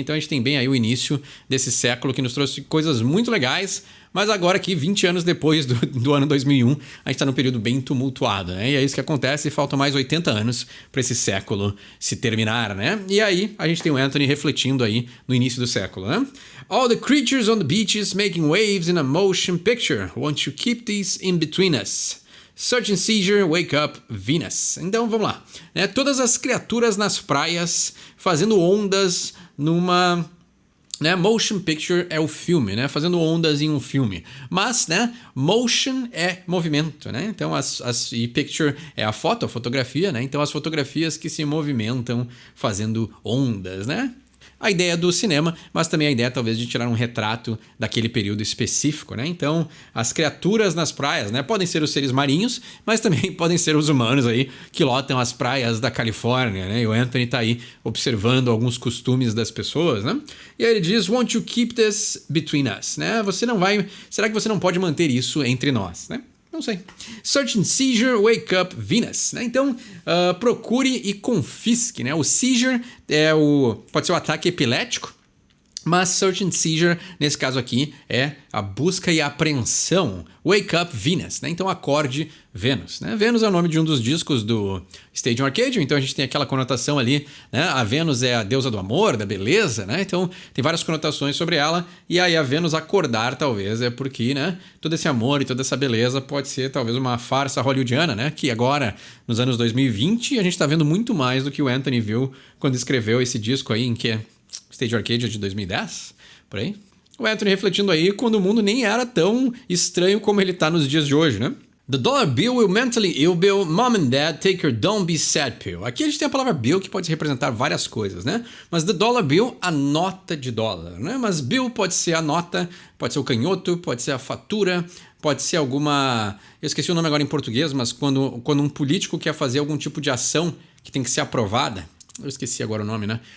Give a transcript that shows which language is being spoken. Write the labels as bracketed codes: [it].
[pt] Então a gente tem bem aí o início desse século que nos trouxe coisas muito legais. Mas agora aqui, 20 anos depois do ano 2001, a gente está num período bem tumultuado, né? E é isso que acontece, e faltam mais 80 anos para esse século se terminar, né? E aí, a gente tem o Anthony refletindo aí no início do século, né? [en] All the creatures on the beaches making waves in a motion picture. Won't you keep these in between us? Search and Seizure, Wake Up, Venus. [pt] Então, vamos lá. Né? Todas as criaturas nas praias fazendo ondas numa... Né? Motion picture é o filme, né? Fazendo ondas em um filme. Mas, né? Motion é movimento, né? Então, e picture é a foto, a fotografia, né? Então, as fotografias que se movimentam fazendo ondas, né? A ideia do cinema, mas também a ideia talvez de tirar um retrato daquele período específico, né? Então, as criaturas nas praias, né? Podem ser os seres marinhos, mas também podem ser os humanos aí que lotam as praias da Califórnia, né? E o Anthony tá aí observando alguns costumes das pessoas, né? E aí ele diz, [en] won't you keep this between us, [pt] né? Será que você não pode manter isso entre nós, né? Não sei. [en] Search and Seizure, Wake Up, Venus. [pt] Né? Então, procure e confisque. Né? O seizure pode ser o ataque epilético, mas Search and Seizure, nesse caso aqui, é a busca e a apreensão. [en] Wake Up, Venus. [pt] Né? Então, acorde Vênus. Né? Vênus é o nome de um dos discos do Stadium Arcadium, então a gente tem aquela conotação ali, né? A Vênus é a deusa do amor, da beleza, né? Então tem várias conotações sobre ela, e aí a Vênus acordar talvez é porque, né, todo esse amor e toda essa beleza pode ser talvez uma farsa hollywoodiana, né? Que agora, nos anos 2020, a gente tá vendo muito mais do que o Anthony viu quando escreveu esse disco aí, em que Stage Arcadia de 2010, por aí. O Anthony refletindo aí quando o mundo nem era tão estranho como ele tá nos dias de hoje, né? [en] The dollar bill will mentally ill bill, mom and dad take your don't be sad pill. [pt] Aqui a gente tem a palavra bill que pode representar várias coisas, né? Mas [en] the dollar bill, [pt] a nota de dólar, né? Mas bill pode ser a nota, pode ser o canhoto, pode ser a fatura, pode ser alguma... Eu esqueci o nome agora em português, mas quando um político quer fazer algum tipo de ação que tem que ser aprovada, eu esqueci agora o nome, né?